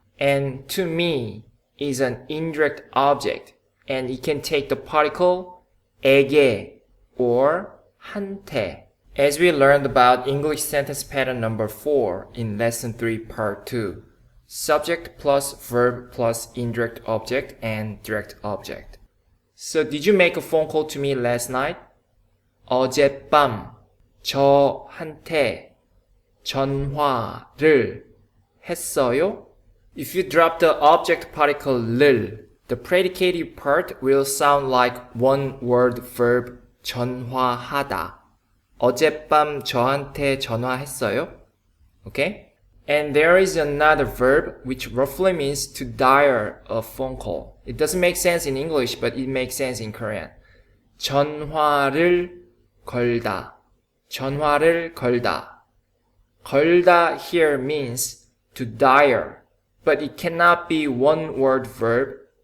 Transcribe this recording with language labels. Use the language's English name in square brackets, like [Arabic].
[English] And to me is an indirect object, and it can take the particle 에게 or 한테. As we learned about English sentence pattern number 4 in lesson 3 part 2, subject plus verb plus indirect object and direct object. So did you make a phone call to me last night? [Korean] 어젯밤 저한테 전화를 했어요? [English] If you drop the object particle 를, the predicative part will sound like one word verb 전화하다. [Korean] 어젯밤 저한테 전화했어요? [English] Okay? And there is another verb which roughly means to dial a phone call. It doesn't make sense in English, but it makes sense in Korean. [Korean] 전화를 걸다. 전화를 걸다. [English] 걸다 here means to dial, but it cannot be one word verb.